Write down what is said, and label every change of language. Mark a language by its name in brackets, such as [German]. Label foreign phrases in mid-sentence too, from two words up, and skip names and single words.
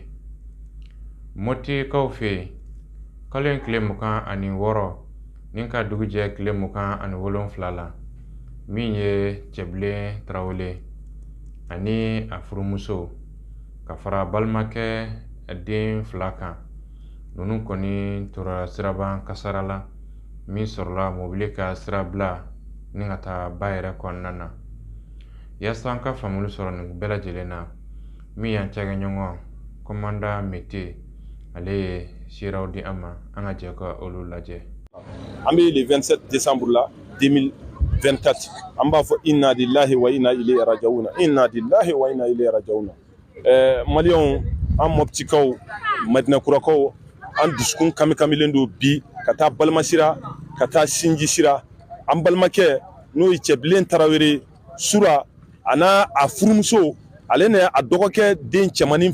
[Bambara] Motikaw fɛ yen kalo in tile 26 ni ka dugu jɛ tile 27 la min ye Cɛbilen Tarawele ani a furumuso ka fara balimakɛ den 2 kan ninnu kɔni tora siraban kasara la min sɔrɔla mobili ka sirabila ni ka taa ba yɛrɛ kɔnɔna na. Yaasa an ka faamuli sɔrɔ nin bɛɛ lajɛlen na min y'an cɛkɛɲɔgɔn Commanda Mete ale ye siraw di an ma an ka jɛ ka olu lajɛ. An bɛ [French] le 27 décembre [Bambara] la 2024 an b'a fɔ [Arabic] إنا لله وإنا إليه راجعون إنا لله وإنا إليه راجعون. [Bambara] Maliyɛnw an Moptikaw Madinakurakaw an dusukun kamilen don bi ka taa balima sira ka taa sinji sira an balimakɛ n'o ye Cɛbilen Tarawele Sura ana a furumuso ale ne a dɔgɔkɛ den cɛmanin